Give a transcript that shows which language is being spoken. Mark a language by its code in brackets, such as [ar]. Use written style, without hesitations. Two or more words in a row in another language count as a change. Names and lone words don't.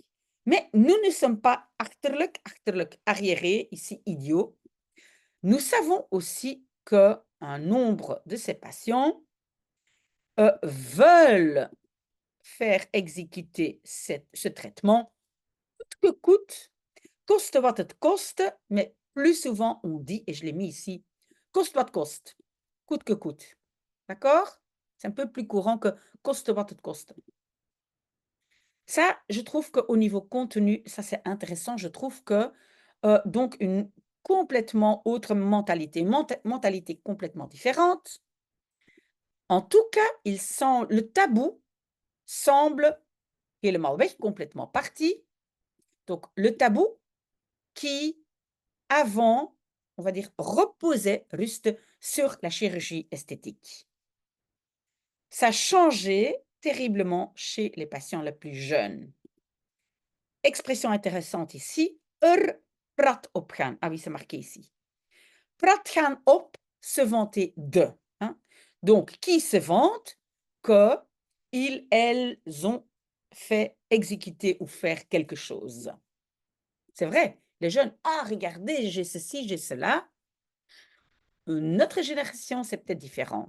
[fr] Mais nous ne sommes pas achterlijk, arriérés, ici idiots. Nous savons aussi qu'un nombre de ces patients veulent faire exécuter ce traitement coûte que coûte, [nl] koste wat het koste, [fr] mais plus souvent on dit, et je l'ai mis ici, [nl] kost wat kost, [fr] coûte que coûte. D'accord? C'est un peu plus courant que [nl] koste wat het koste. [fr] Ça, je trouve qu'au niveau contenu, ça c'est intéressant. Je trouve que donc une complètement autre mentalité, mentalité complètement différente. En tout cas, le tabou semble [nl] helemaal weg, [fr] complètement parti. Donc le tabou qui, avant, on va dire, reposait, ruste, sur la chirurgie esthétique. Ça changeait terriblement chez les patients les plus jeunes. Expression intéressante ici, [nl] prat opgaan. [fr] Ah oui, c'est marqué ici. [nl] Prat gaan op, [fr] se vanter de. Hein? Donc, qui se vante que elles ont fait exécuter ou faire quelque chose. C'est vrai, les jeunes, regardez, j'ai ceci, j'ai cela. Notre génération, c'est peut-être différent.